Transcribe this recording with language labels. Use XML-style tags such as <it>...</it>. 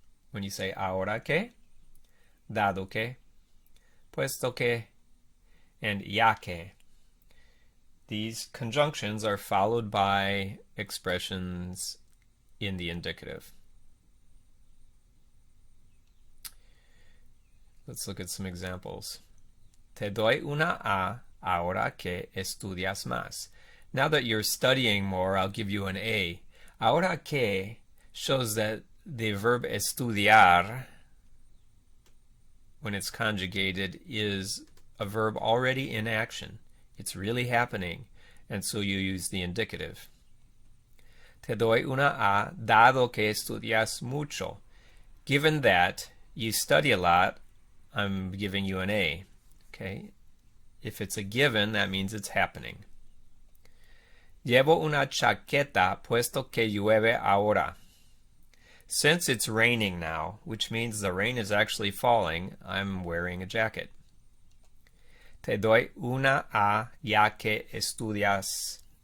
<en>When you say ahora que, dado que, puesto que, and ya que, these conjunctions are followed by expressions in the indicative. Let's look at some examples.</en> <es>Te doy una A ahora que estudias más.</es> <en>Now that you're studying more, I'll give you an A. Ahora que shows that the verb estudiar, when it's conjugated, is a verb already in action. It's really happening, and so you use the indicative.</en> <es>Te doy una A dado que estudias mucho.</es> <en>Given that you study a lot, I'm giving you an A. Okay? If it's a given, that means it's happening.</en> <es>Llevo una chaqueta puesto que llueve ahora.</es> <en>Since it's raining now, which means the rain is actually falling, I'm wearing a jacket.</en> <es>Te doy una A ya que estudias.</es>